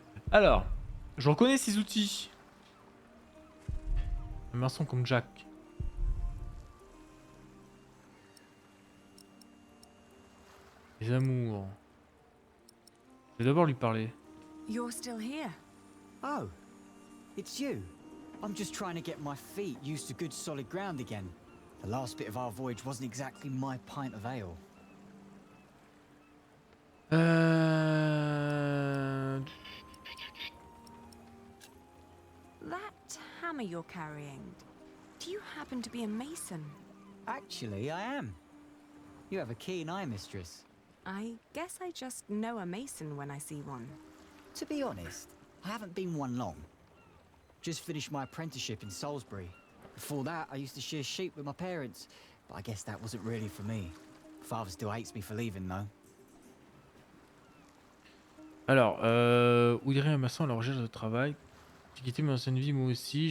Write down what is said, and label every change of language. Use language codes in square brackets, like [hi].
[fr] Alors, je reconnais ces outils. Un maçon comme Jack. Les amours. Je vais d'abord lui parler. [en] You're still here? Oh, it's you. I'm just trying to get my feet used to good solid ground again. The last bit of our voyage wasn't exactly my pint of ale. That hammer you're carrying, do you happen to be a mason? Actually, I am. You have a keen eye, mistress. I guess I just know a mason when I see one. To be honest, I haven't been one long. Just finished my apprenticeship in Salisbury. Before that, I used to shear sheep with my parents, but I guess that wasn't really for me. Father still hates me for leaving, though. [fr] Alors, où irait un maçon à la recherche de travail? J'ai quitté mon ancienne vie, moi aussi.